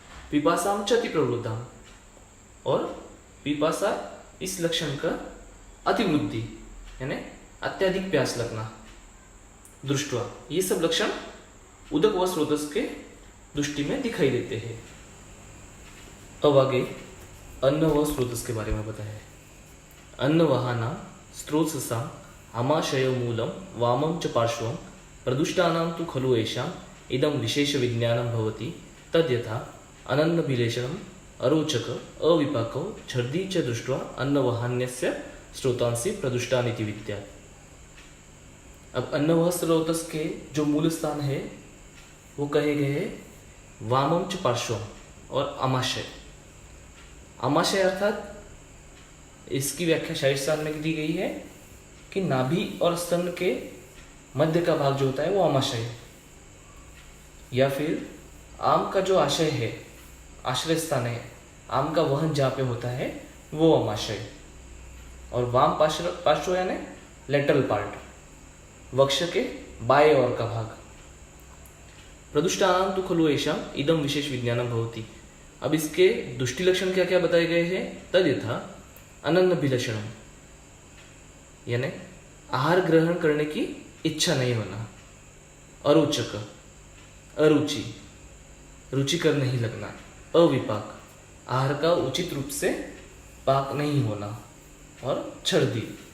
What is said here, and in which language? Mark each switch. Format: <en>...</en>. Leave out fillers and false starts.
<sa>पिपासाम च अति प्रवृद्धाम,</sa> <hi>और पिपासा इस लक्षण का अतिवृद्धि यानी अत्यधिक प्यास लगना। दृष्टवा, ये सब लक्षण उदकवह स्रोतस के दृष्टि में दिखाई देते हैं। अब आगे अन्नवह स्रोतस के बारे में बताया है।</hi> <sa>अन्नवहानां स्रोतसां आमाशय मूलं वामं च पार्श्वं प्रदुष्टानां तु खलु येषाम् इदं विशेष विज्ञानं भवति तद्यथा अनन्नभिलेशनम् अरोचक अविपाकौ छर्दी च दृष्ट्वा अन्नवहान्यस्य स्रोतांसि प्रदुष्टानि इति विद्या।</sa> <hi>अब अन्नवह स्रोतस के जो मूल स्थान है वो कहे गए हैं</hi> <sa>वामं च पार्श्वं</sa> <hi>और आमाशय। आमाशय अर्थात इसकी व्याख्या शायद स्थान में दी गई है कि नाभि और स्तन के मध्य का भाग जो होता है वो आमाशय है। या फिर आम का जो आशय है, आश्रय स्थान है, आम का वहन जहाँ पे होता है वो अमाशय। और वाम पार्श्व यानी लेटरल पार्ट, वक्ष के बाएं ओर का भाग।</hi> <sa>प्रदुष्टानां तु खलु येषाम् इदं विशेष विज्ञानं भवति।</sa> <hi>अब इसके दुष्टि लक्षण क्या क्या बताए गए हैं?</hi> <sa>तद यथा अनन्नभिलषणम,</sa> <hi>यानी आहार ग्रहण करने की इच्छा नहीं होना, अरोचक, अरुचि, रुचिकर नहीं लगना, अविपाक, आहार का उचित रूप से पाक नहीं होना, और छर्दी।</hi>